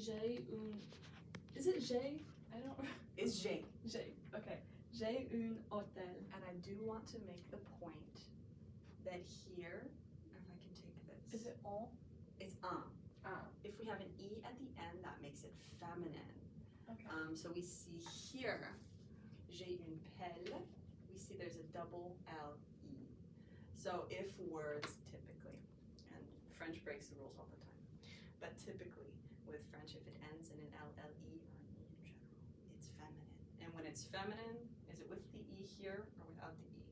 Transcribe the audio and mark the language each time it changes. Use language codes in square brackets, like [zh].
[fr] J'ai une. [en] Is it [fr] j'ai? [en] I don't. It's J. [fr] J'ai. [en] Okay. [fr] J'ai un hôtel. [en] And I do want to make the point that here, if I can take this. Is it on? It's un. Ah. If we have an E at the end, that makes it feminine. Okay. So we see here, [fr] j'ai une pelle. [en] We see there's a double L-E. So if words typically, and French breaks the rules all the time, but typically with French, if it ends in an L-L-E or an E in general, it's feminine. And when it's feminine, is it with the E here or without the E?